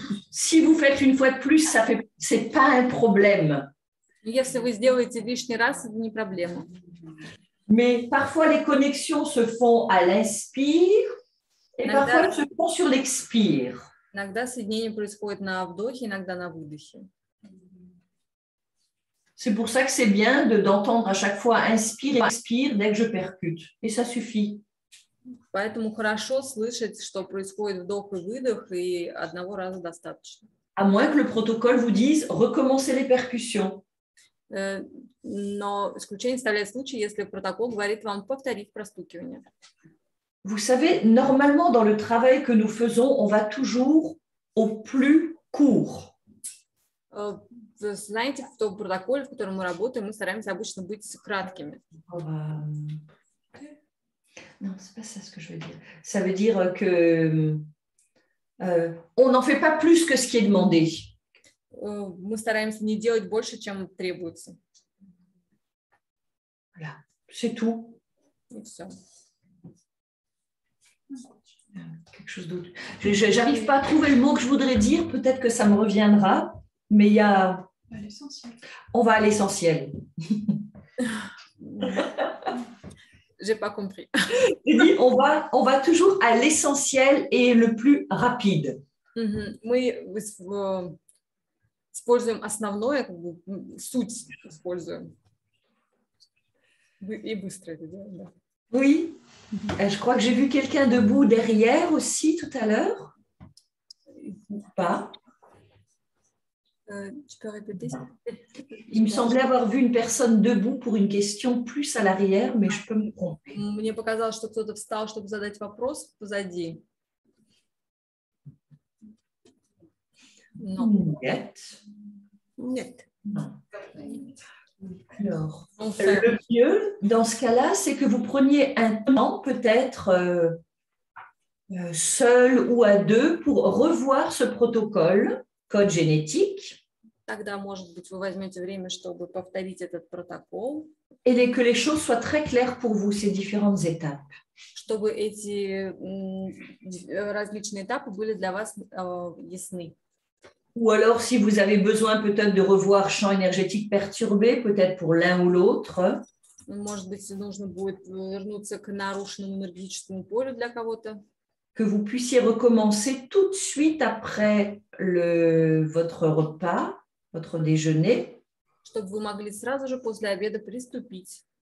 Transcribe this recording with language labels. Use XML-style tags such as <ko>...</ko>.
<fr>Si vous faites une fois de plus, c'est pas un problème.</fr> <ru>Если вы сделаете лишний раз, это не проблема.</ru> <fr>Mais parfois, les connexions se font à l'inspire et parfois, elles se font sur l'expire.</fr> <ru>Иногда соединение происходит на вдохе, иногда на выдохе.</ru> <fr>C'est pour ça que c'est bien d'entendre à chaque fois inspire et expire dès que je percute. Et ça suffit.</fr> <ru>Поэтому хорошо слышать, что происходит вдох и выдох, и одного раза достаточно.</ru> <fr>À moins que le protocole vous dise recommencer les percussions.</fr> <ru>Но исключение составляет случай, если протокол говорит вам повторить простукивание.</ru> <fr>Vous savez, normalement, dans le travail que nous faisons, on va toujours au plus court.</fr> <ru>Вы знаете, в том протоколе, в котором мы работаем, мы стараемся обычно быть краткими.</ru> <fr>Non, c'est pas ça ce que je veux dire. Ça veut dire que on n'en fait pas plus que ce qui est demandé.</fr> <ru>Мы стараемся не делать больше, чем требуется.</ru> <fr>Voilà, c'est tout.</fr> <ru>И все.</ru> <fr>Quelque chose d'autre. J'arrive pas à trouver le mot que je voudrais dire. Peut-être que ça me reviendra. Mais il y a... On va à l'essentiel. J'ai pas compris. On va toujours à l'essentiel et le plus rapide.</fr> <ru>Мы используем основное, как бы, суть используем. И быстро это делаем, да.</ru> <fr>Oui. Je crois que j'ai vu quelqu'un debout derrière aussi tout à l'heure. Ou pas. Tu peux répéter? Il me semblait avoir vu une personne debout pour une question plus à l'arrière, mais je peux me tromper.</fr> <ru>Мне показалось, что кто-то встал, чтобы задать вопрос позади.</ru> <fr>Non.</fr> <ru>Нет. Non.</ru> <fr>Alors, le mieux dans ce cas-là, c'est que vous preniez un temps, peut-être seul ou à deux, pour revoir ce protocole, code génétique.</fr> <ru>Тогда, может быть, вы возьмете время, чтобы повторить этот протокол.</ru> <fr>Et que les choses soient très claires pour vous, ces différentes étapes.</fr> <ru>Чтобы эти различные этапы были для вас ясны.</ru> <fr>Ou alors, si vous avez besoin peut-être de revoir champ énergétique perturbé, peut-être pour l'un ou l'autre.</fr> <ru>Может быть, нужно будет вернуться к нарушенному энергетическому полю для кого-то.</ru> <fr>Que vous puissiez recommencer tout de suite après votre repas, votre déjeuner.</fr> <ru>Чтобы вы могли сразу же после обеда приступить.</ru>